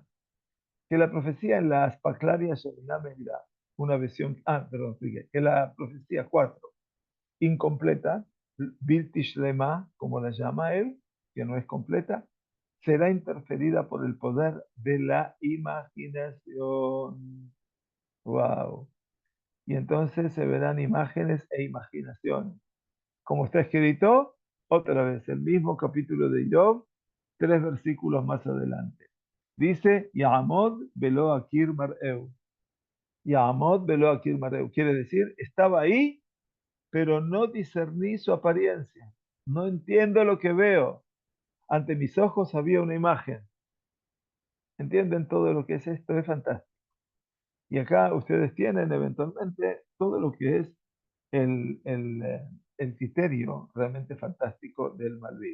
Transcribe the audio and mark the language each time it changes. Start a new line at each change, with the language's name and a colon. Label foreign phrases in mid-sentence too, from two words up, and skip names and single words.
Spanish: Que la profecía en la
Hebrew: אספקלריא שאינה מאירה,
Spanish: una visión, perdón, sigue, que la profecía 4 incompleta,
Hebrew: בלתי שלמה,
Spanish: como la llama él, que no es completa, será interferida por el poder de la imaginación. Wow. Y entonces se verán imágenes e imaginaciones. Como está escrito, otra vez, el mismo capítulo de Job, 3 versículos más adelante. Dice,
Hebrew: יעמד ולא אכיר מראהו. יעמד ולא אכיר מראהו.
Spanish: Quiere decir, estaba ahí, pero no discerní su apariencia. No entiendo lo que veo. Ante mis ojos había una imagen. ¿Entienden todo lo que es esto? Es fantástico. Y acá ustedes tienen eventualmente todo lo que es el criterio realmente fantástico del Malvin.